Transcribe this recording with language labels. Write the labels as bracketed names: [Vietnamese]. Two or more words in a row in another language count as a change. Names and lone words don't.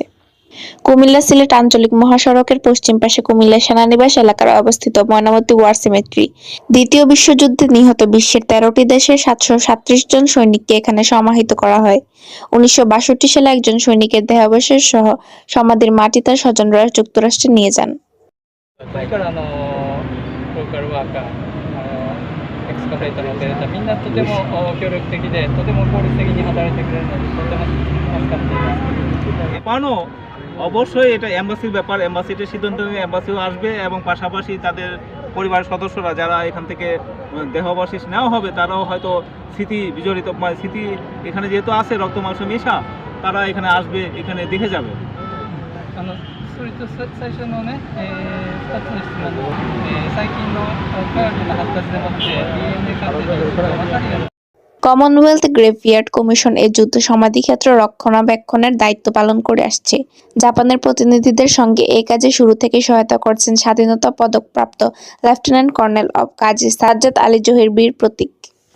[Bangla] কুমিল্লা সিলেট আঞ্চলিক মহাসড়কের পশ্চিম পাশে কুমিল্লা সেনানিবাস এলাকায় অবস্থিত ময়নামতি ওয়ার সিমেট্রি। দ্বিতীয় বিশ্বযুদ্ধে নিহত বিশ্বের ১৩টি দেশের ৭৩৭ জন সৈনিককে এখানে সমাহিত করা হয়। ১৯৬২ সালে একজন সৈনিকের দেহাবশেষ সহ সমাধির মাটি তার স্বজনরা যুক্তরাষ্ট্রে নিয়ে যান। [Japanese] からローカルワーカー、エクスカベーターのオペレーター、みんなとても協力的で、とても効率的に働いてくれるので、とても助かっています。 [Bangla] জাপানও অবশ্যই এটা এম্বাসির ব্যাপার, এম্বাসিতে সিদ্ধান্ত নিয়ে এম্বাসিও আসবে এবং পাশাপাশি তাদের পরিবারের সদস্যরা যারা এখান থেকে দেহাবশেষ নেওয়া হবে তারাও হয়তো স্মৃতি বিজড়িত স্মৃতি এখানে যেহেতু আছে রক্ত মাংস মেশা, তারা এখানে আসবে, এখানে দেখে যাবে। [Japanese] それと最初のね、2つの質問の、最近の科学の発達でもって DNA 鑑定のことが分かるように [Bangla] কমনওয়েলথ গ্রেভইয়ার্ড কমিশন এই যুদ্ধ সমাধিক্ষেত্র রক্ষণাবেক্ষণের দায়িত্ব পালন করে আসছে। জাপানের প্রতিনিধিদের সঙ্গে এই কাজে শুরু থেকে সহায়তা করছেন স্বাধীনতা পদকপ্রাপ্ত লেফটেন্যান্ট কর্নেল অব কাজী সাজ্জাদ আলী জহির বীর প্রতীক।